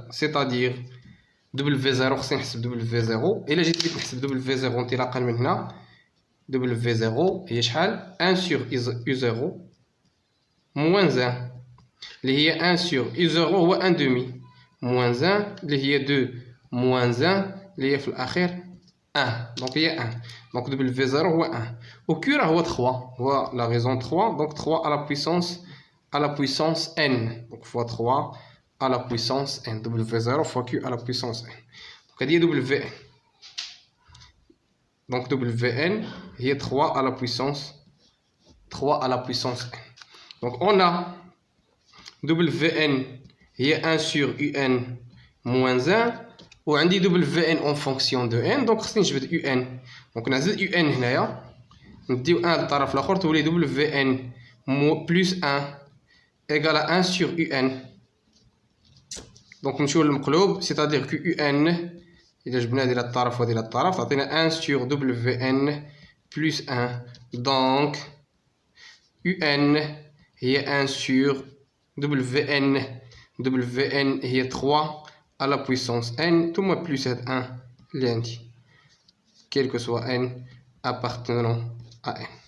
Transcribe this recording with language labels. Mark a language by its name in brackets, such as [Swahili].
[French] c'est-à-dire [Arabic] W0 خصني نحسب W0. إلا جيت بغيت نحسب W0 انطلاقا من هنا W0 هي شحال؟ [French] 1 sur U0 moins 1 [Arabic] اللي هي 1 sur U0 هو [French] 1 demi moins 1 [Arabic] اللي هي 2 moins 1 اللي هي في الأخير 1. donc هي 1. donc W0 هو 1 و Q راه هو 3 هو la raison 3. [French] donc 3 à la puissance n. donc fois 3 à la puissance n. W0 fois Q à la puissance n. [Arabic] donc هذه هي WN. [French] donc WN هي 3 à la puissance n. donc on a WN هي 1 sur UN moins 1 [Arabic] وعندي [French] WN en fonction de n. [Arabic] donc خصني نجبد UN. donc نعزل UN هنايا نديو 1 للطرف الاخر تولي WN plus 1 égale à 1 sur UN. donc نمشيو للمقلوب [French] c'est-à-dire que UN [Arabic] إذا جبنا هذه الطرف وهذه الطرف تعطينا [French] 1 sur WN plus 1. donc UN هي 1 sur WN هي 3 à la puissance n ثم plus [Arabic] هاد 1 اللي عندي [French] quel que soit n appartenant à n.